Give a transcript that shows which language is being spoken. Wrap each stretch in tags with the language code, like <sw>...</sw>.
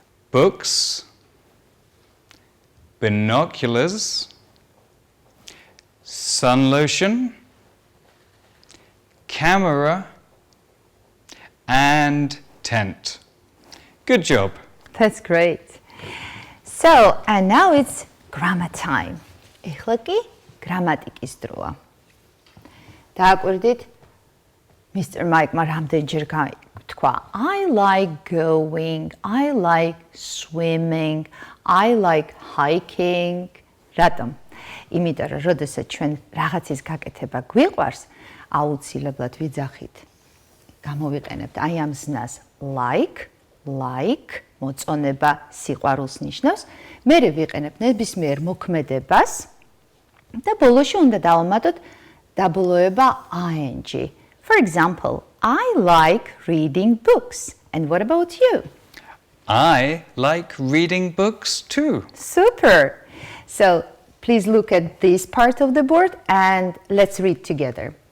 <en>Books. Binoculars. Sun lotion. Camera. And tent. Good job. That's great. So, and now it's grammar time.</en> <ka>ეხლა კი გრამატიკის დროა. დააკვირდით Mr. Mike-მა რამდენჯერ თქვა</ka> <en>I like going, I like swimming, I like hiking.</en> <ka>რატომ? იმიტომ რომ როდესაც ჩვენ რაღაცის გაკეთება გვიყვარს, აუცილებლად ვიძახით. გამოვიყენებთ აი ამ ზნას like, მოწონება სიყვარულს ნიშნავს. მერე ვიყენებთ ნებისმიერ მოქმედებას და ბოლოში უნდა დავამატოთ დაბოლოება ing.</ka> <en>For example, I like reading books. And what about you? I like reading books too. Super. So please look at this part of the board and let's read together.</en>